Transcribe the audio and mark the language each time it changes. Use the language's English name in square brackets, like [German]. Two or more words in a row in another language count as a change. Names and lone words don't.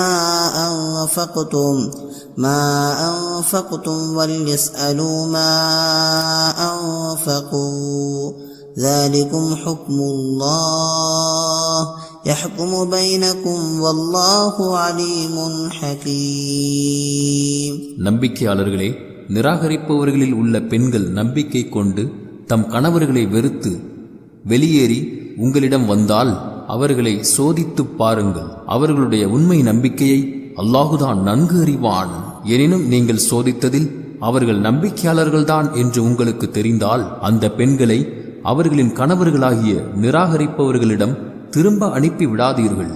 [Arabic] ما أنفقتم وليسألوا ما أنفقوا ذلكم حكم الله يحكم بينكم والله عليم حكيم. [Tamil] நம்பிக்கையாளர்களே, நிராகரிப்பவர்களில் உள்ள பெண்கள் நம்பிக்கை கொண்டு தம் கணவர்களை வெறுத்து வெளியேறி உங்களிடம் வந்தால் அவர்களை சோதித்துப் பாருங்கள். அவர்களுடைய உண்மை நம்பிக்கையை அல்லாஹுதான் நன்கு அறிவான். எனினும் நீங்கள் சோதித்ததில் அவர்கள் நம்பிக்கையாளர்கள்தான் என்று உங்களுக்கு தெரிந்தால் அந்த பெண்களை அவர்களின் கணவர்களாகிய நிராகரிப்பவர்களிடம் திரும்ப அனுப்பி விடாதீர்கள்.